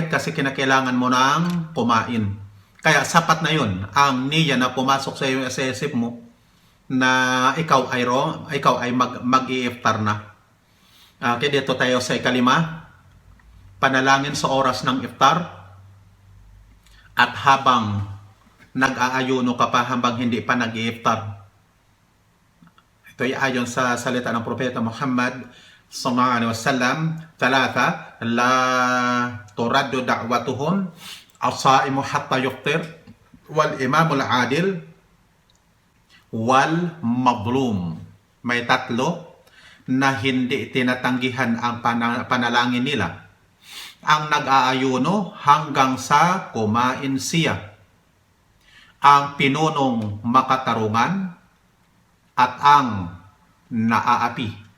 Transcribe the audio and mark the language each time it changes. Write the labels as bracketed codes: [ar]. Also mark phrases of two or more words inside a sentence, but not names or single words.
[tl] Kasi kinakailangan mo nang kumain. Kaya sapat na yun, ang niya na pumasok sa isip mo, na ikaw ay mag-i-iftar na. Okay, dito tayo sa ikalima. Panalangin sa oras ng iftar. At habang nag-aayuno ka pa, habang hindi pa nag-i-iftar. Ito ay ayon sa salita ng Propeta Muhammad [ar] صلى الله عليه وسلم ثلاثة لا ترد دعوتهم الصائم حتى يفطر والإمام العادل والمظلوم. [tl] May tatlo na hindi tinatanggihan ang panalangin nila. Ang nag-aayuno hanggang sa kumain siya. ang pinunong makatarungan at ang naaapi.